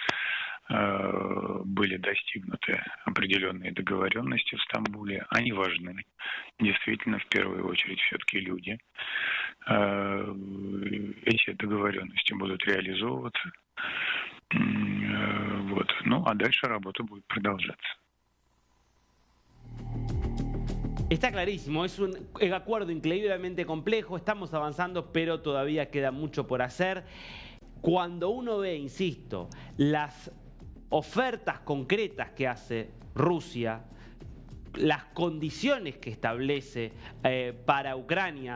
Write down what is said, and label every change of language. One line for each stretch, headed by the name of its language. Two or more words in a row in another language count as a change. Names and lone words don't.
Russian: Были достигнуты определенные договоренности в Стамбуле. Они важны. Действительно, в первую очередь, все-таки люди. Эти договоренности будут реализовываться. Вот. Ну, а дальше работа будет продолжаться.
Spanish: Está clarísimo, es un acuerdo increíblemente complejo, estamos avanzando, pero todavía queda mucho por hacer. Cuando uno ve, insisto, las ofertas concretas que hace Rusia, las condiciones que establece para Ucrania